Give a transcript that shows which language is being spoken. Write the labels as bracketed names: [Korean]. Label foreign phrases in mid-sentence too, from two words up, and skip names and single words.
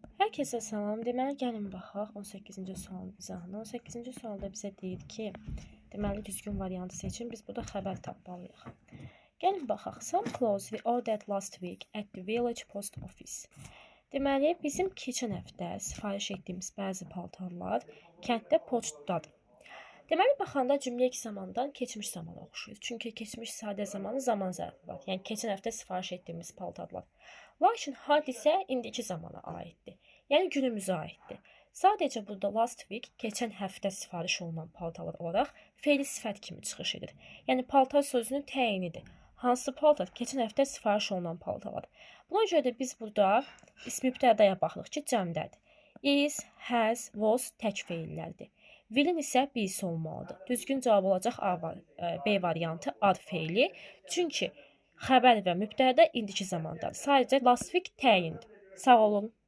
[Azerbaijani] Hər kəsə salam. Deməli, gəlin baxaq 18-ci sualın izahına. 18-ci sualda bizə deyir ki, deməli, düzgün variantı seçin. Biz burada xəbər tapmalıyıq. Gəlin baxaq. [English] Some clothes we ordered last week at the village post office. [Azerbaijani] Deməli, bizim keçən həftə sifariş etdiyimiz bəzi paltarlar kənddə poçtdadır. Deməli, baxanda cümlə ilk zamandan keçmiş zamana oxşuyur. Çünki keçmiş sadə zamanı zaman zərfi var. Yəni, keçən həftə sifariş etdiyimiz paltarlar. Lakin hadisə indiki zamana aiddir. Yəni, günümüzə aiddir. Sadəcə burada [English] last week, [Azerbaijani] keçən həftə sifariş olunan paltarlar olaraq fe'li sifət kimi çıxış edir. Yəni, paltar sözünün təyinidir. Hansı paltar? Keçən həftə sifariş olunan paltarlar. Buna görə də biz burada ismi mübtədaya baxırıq ki, cəmdədir. Is, has, was tək feillərdir. Will'in isə birisi olmalıdır. Düzgün cavab olacaq B variantı ad feili. Çünki xəbər və mübtədə indiki zamandadır. Sadəcə [English] last week [Azerbaijani] təyindir. Sağ olun.